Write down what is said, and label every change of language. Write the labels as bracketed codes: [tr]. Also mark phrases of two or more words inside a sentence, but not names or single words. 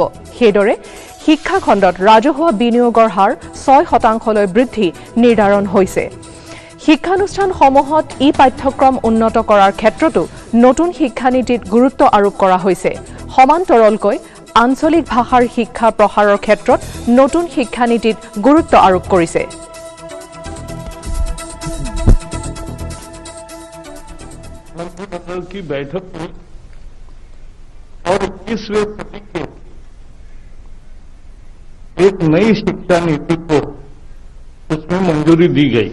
[as] সেইদৰে শিক্ষা খণ্ডত ৰাজহুৱা বিনিয়োগৰ হাৰ 6% বৃদ্ধি নিৰ্ধাৰণ হৈছে। শিক্ষানুষ্ঠানসমূহত পাঠ্যক্ৰম উন্নত কৰাৰ ক্ষেত্ৰতো নতুন শিক্ষানীতিত গুৰুত্ব আৰোপ কৰা হৈছে। সমান্তৰালকৈ আঞ্চলিক ভাষাৰ শিক্ষা প্ৰসাৰৰ ক্ষেত্ৰত নতুন শিক্ষানীতিত গুৰুত্ব আৰোপ কৰিছে। [hi] मंत्रिमंडल की बैठक में और 21वें सदी के एक नई शिक्षा नीति को उसमें मंजूरी दी गई।